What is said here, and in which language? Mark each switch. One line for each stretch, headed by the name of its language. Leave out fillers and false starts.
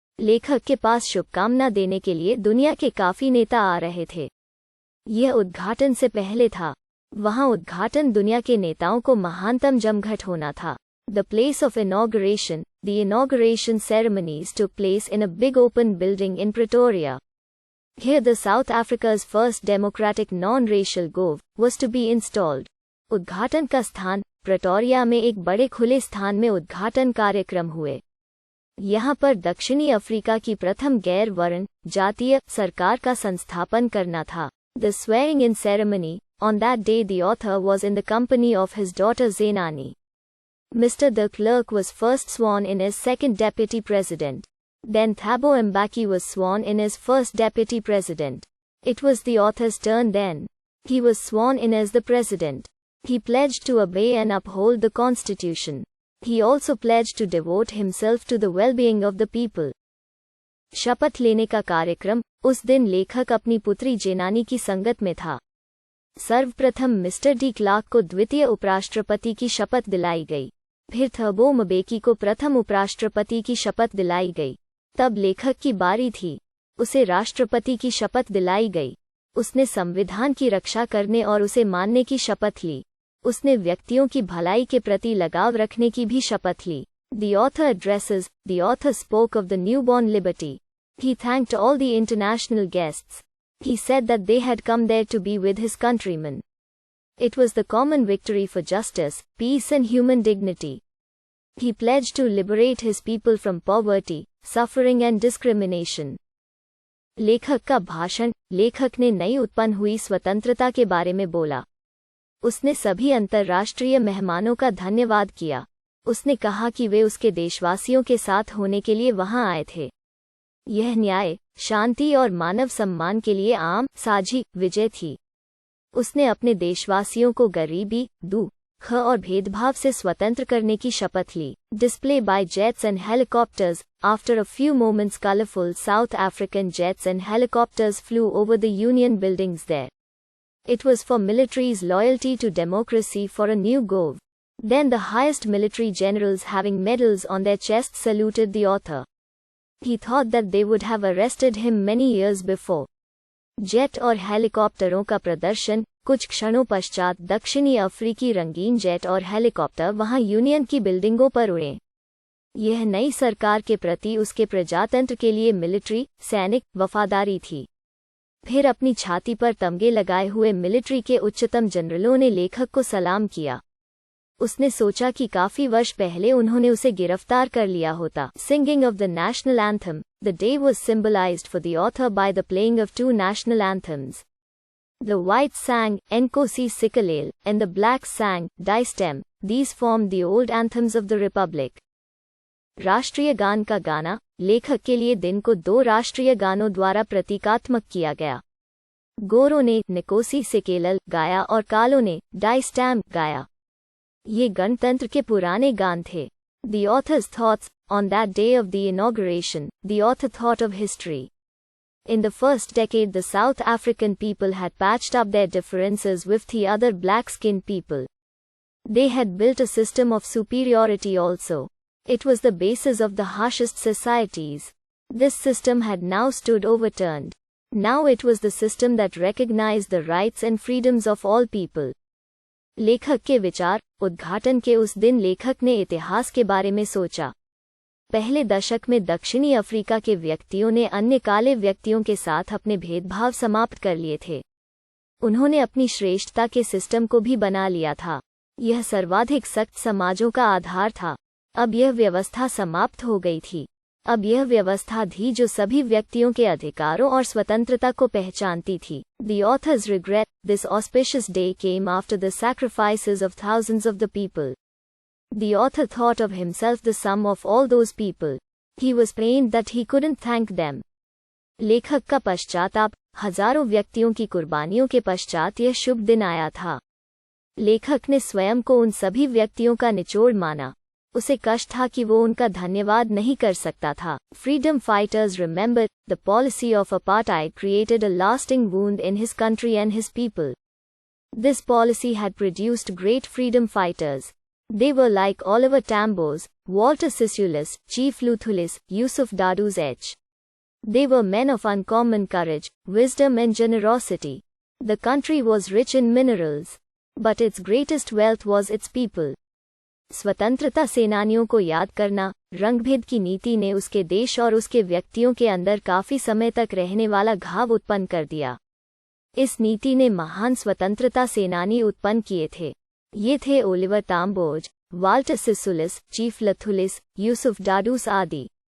Hindi: लेखक के पास शुभकामना देने के लिए दुनिया के काफी नेता आ रहे थे. यह उद्घाटन से पहले था. वहां उद्घाटन दुनिया के नेताओं को महानतम जमघट होना था.
English: The place of inauguration, the inauguration ceremonies took place in a big open building in Pretoria. Here the South Africa's first democratic non-racial gov was to be installed.
Hindi: उद्घाटन का स्थान प्रेटोरिया में एक बड़े खुले स्थान में उद्घाटन कार्यक्रम हुए. यहाँ पर दक्षिणी अफ्रीका की प्रथम गैर वर्ण जातीय सरकार का संस्थापन करना था.
English: The swearing in ceremony, on that day the author was in the company of his daughter Zenani. Mr. de Klerk was first sworn in as second deputy president. Then Thabo Mbeki was sworn in as first deputy president. It was the author's turn then. He was sworn in as the president. He pledged to obey and uphold the constitution. He also pledged to devote himself to the well-being of the people.
Hindi: शपथ लेने का कार्यक्रम उस दिन लेखक अपनी पुत्री जेनानी की संगत में था. सर्वप्रथम मिस्टर डी क्लार्क को द्वितीय उपराष्ट्रपति की शपथ दिलाई गई. फिर थबो म्बेकी को प्रथम उपराष्ट्रपति की शपथ दिलाई गई. तब लेखक की बारी थी. उसे राष्ट्रपति की शपथ दिलाई गई. उसने संविधान की रक्षा करने और उसे मानने की शपथ ली. उसने व्यक्तियों की भलाई के प्रति लगाव रखने की भी शपथ ली.
English: The author addresses, the author spoke of the newborn liberty. He thanked all the international guests. He said that they had come there to be with his countrymen. It was the common victory for justice, peace and human dignity. He pledged to liberate his people from poverty, suffering and discrimination.
Hindi: लेखक का भाषण. लेखक ने नई उत्पन्न हुई स्वतंत्रता के बारे में बोला. उसने सभी अंतर्राष्ट्रीय मेहमानों का धन्यवाद किया. उसने कहा कि वे उसके देशवासियों के साथ होने के लिए वहां आए थे. यह न्याय, शांति और मानव सम्मान के लिए आम साझी विजय थी. उसने अपने देशवासियों को गरीबी, दुख और भेदभाव से स्वतंत्र करने की शपथ ली.
English: Display by jets and helicopters. After a few moments colorful South African jets and helicopters flew over the Union buildings there. It was for military's loyalty to democracy for a new gov. Then the highest military generals having medals on their chests saluted the author. He thought that they would have arrested him many years before.
Hindi: Jet और हेलीकॉप्टरों का प्रदर्शन. कुछ क्षणों पश्चात दक्षिणी अफ्रीकी रंगीन जेट और हेलीकॉप्टर वहां यूनियन की बिल्डिंगों पर उड़े. यह नई सरकार के प्रति उसके प्रजातंत्र के लिए मिलिट्री सैनिक वफादारी थी. फिर अपनी छाती पर तमगे लगाए हुए मिलिट्री के उच्चतम जनरलों ने लेखक को सलाम किया. उसने सोचा कि काफी वर्ष पहले उन्होंने उसे गिरफ्तार कर लिया होता.
English: Singing of the national anthem, the day was symbolized for the author by the playing of two national anthems. The white sang Nkosi Sikelel and the black sang Die Stem. These formed the old anthems of the republic.
Hindi: राष्ट्रीय गान का गाना. लेखक के लिए दिन को दो राष्ट्रीय गानों द्वारा प्रतीकात्मक किया गया. गोरों ने निकोसी सिकेलल गाया और कालों ने डाई स्टैम गाया. ये गणतंत्र के पुराने गान थे.
English: The author's thoughts. On that day of the inauguration, the author thought of history. In the first decade the South African people had patched up their differences with the other black-skinned people. They had built a system of superiority also. It was the basis of the harshest societies. This system had now stood overturned. Now it was the system that recognized the rights and freedoms of all people.
Hindi: लेखक के विचार. उद्घाटन के उस दिन लेखक ने इतिहास के बारे में सोचा. पहले दशक में दक्षिणी अफ्रीका के व्यक्तियों ने अन्य काले व्यक्तियों के साथ अपने भेदभाव समाप्त कर लिए थे. उन्होंने अपनी श्रेष्ठता के सिस्टम को भी बना लिया था. यह सर्वाधिक सख्त समाजों का आधार था. अब यह व्यवस्था समाप्त हो गई थी. अब यह व्यवस्था थी जो सभी व्यक्तियों के अधिकारों और स्वतंत्रता को पहचानती थी.
English: The author's regret. This auspicious day came after the sacrifices of thousands of the people. The author thought of himself the sum of all those people. He was pained that he couldn't thank them.
Hindi: लेखक का पश्चाताप. हजारों व्यक्तियों की कुर्बानियों के पश्चात यह शुभ दिन आया था. लेखक ने स्वयं को उन सभी व्यक्तियों का निचोड़ माना। उसे कष्ट था कि वो उनका धन्यवाद नहीं कर सकता था।
English: Freedom fighters remembered the policy of apartheid created a lasting wound in his country and his people. This policy had produced great freedom fighters. They were like Oliver Tambo's, Walter Sisulu's, Chief Luthulis, Yusuf Dadoo's H. They were men of uncommon courage, wisdom and generosity. The country was rich in minerals, but its greatest wealth was its people.
Hindi: स्वतंत्रता सेनानियों को याद करना, रंगभेद की नीति ने उसके देश और उसके व्यक्तियों के अंदर काफी समय तक रहने वाला घाव उत्पन्न कर दिया। इस नीति ने महान स्वतंत्रता सेनानी उत्पन्न किए थे। ये थे ओलिवर टाम्बोज, वाल्टर सिसुलिस, चीफ लथुलिस, यूसुफ डाडूस आदि।